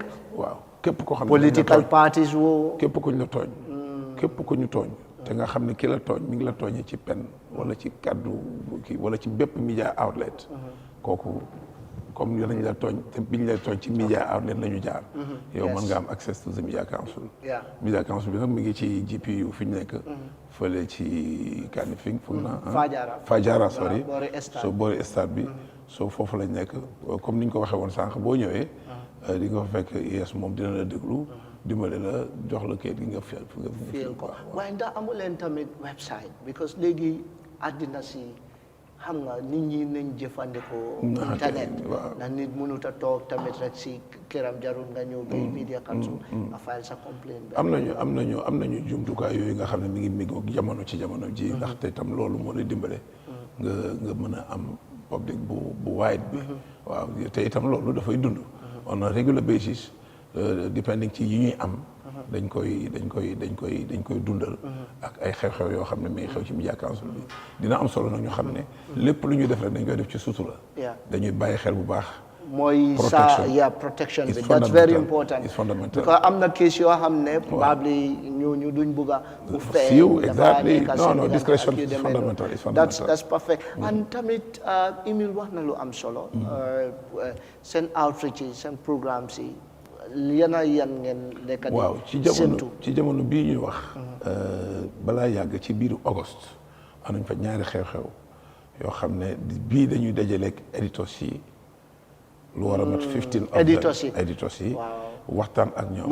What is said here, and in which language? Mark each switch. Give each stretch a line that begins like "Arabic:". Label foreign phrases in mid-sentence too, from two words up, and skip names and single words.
Wolof: waaw képp koo xam ne
English: political parties woo.
Wolof: képp ku ñu la tooñ. képp ku ñu tooñ. te nga xam ne ki la tooñ mi ngi la tooñee ci pen wala ci kaddu kii wala ci bépp
English: media outlet.
Wolof: kooku comme nañ la tooñ te biñ la tooñ ci
English: media outlet
Wolof: la ñu jaar. yow mën nga am
English: access to the media council. media council
Wolof: bi nag mi ngi ci GPU fi ñu nekk. fële ci Kanifing foog naa. Fajara sorry. so boori stade bi. so foofu lañ nekk comme ni ñu ko waxee woon sànq boo ñëwee. di nga fa fekk yes moom dina la déglu. dimbale la jox la kayit gi nga fiyal ko waaye ndax amu leen tamit website because léegi àddina si xam nga nit ñi nañ jëfandikoo internet ndax nit mënut a toog tamit rek si këram jarul nga ñëw bay
English: media council
Wolof: nga file sa complaint am nañu jumtukaay yooyu nga xam ne mi ngi méngoog jamono ci jamono ji ndaxte tam loolu moo lay dimbale nga mën a am public bu wide bi waaw te itam loolu dafay dund
English: on a regular basis
Wolof: depending ci yi ñuy am dañ koy dundal ak ay xew-xew yoo xam ne mi ngi xew ci
English: media council
Wolof: bi dina am solo nag ñu xam ne lépp lu ñuy def rek dañ koy def ci sutura dañuy bàyyi xel bu baax mooy protection bi
English: that's very important it's fundamental
Wolof: because am na case yoo xam ne probably ñu duñ bëgg a bu
English: feew exactly no discretion is fundamental that's perfect and
Wolof: tamit Emile wax na lu am solo seen outreach yi seen programmes yi yan ngeen nekk di waaw ci jamono bii ñuy wax balaa yàgg ci biiru Auguste am nañ fa ñaari xew-xew yoo xam ne bii dañuy dajaleeg éditos yi lu war a mat 15 éditos yi waxtaan ak ñoom